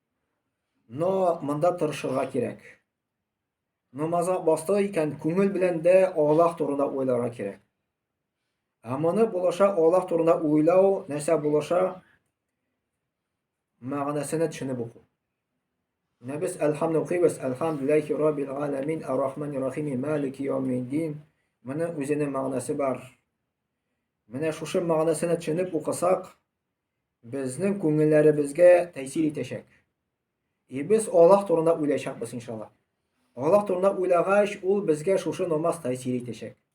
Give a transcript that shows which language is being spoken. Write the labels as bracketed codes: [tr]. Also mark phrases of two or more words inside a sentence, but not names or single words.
[tt] Но монда тырышырга кирәк. Намазга басты икән, күңел белән дә Аллаһ турында уйларга кирәк. Моны булаша Аллаһ турында уйлау, нәрсә булаша? Мәгънәсенә төшенеп уку. Без әлхамдү укыйбыз, [ar] الحمد لله رب العالمين الرحمن الرحيم مالك يوم الدين. [tt] Моның үзенең мәгънәсе бар. Менә шушы мәгънәсенә төшенеп укысак, безнең күңелләребезгә тәэсир итәчәк. Без Аллаһ турында уйлаячакбыз иншалла. Аллаһ турында уйлагач, ул безгә шушы намаз тәэсир итәчәк.